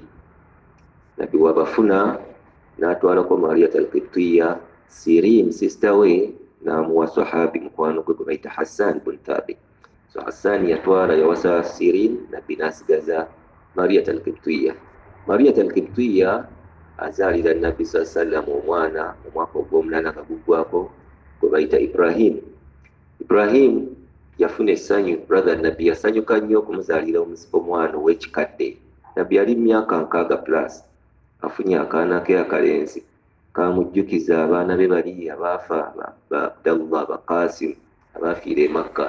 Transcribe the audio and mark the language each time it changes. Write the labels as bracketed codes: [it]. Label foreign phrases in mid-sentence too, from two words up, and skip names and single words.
[lg] Nabbi wabafuna n'atwalako Mariya al-Qibtiyya. Sirin sisita we n'amuwa sahabi mukwano gwe bayita Hassan bin Thabit. So Hassan yatwala yawasa Sirin, nabbi n'asigaza Mariya al-Qibtiyya. Mariya al-Qibtiyya azaalira nabbi [ar] صلى الله عليه وسلم [lg] omwana mu mwaka ogw'omunaana kaguggwako gwe bayita Ibrahim. Ibrahim yafuna essanyu, brother nabbi yasanyuka nnyo okumuzaalira omwana ow'ekikadde. Nabbi yali myaka 60+, afunye akaana ke akalenzi, kamujjukiza abaana be bali abaafa ba Abdallah, ba Qasim abaafiira e Makka.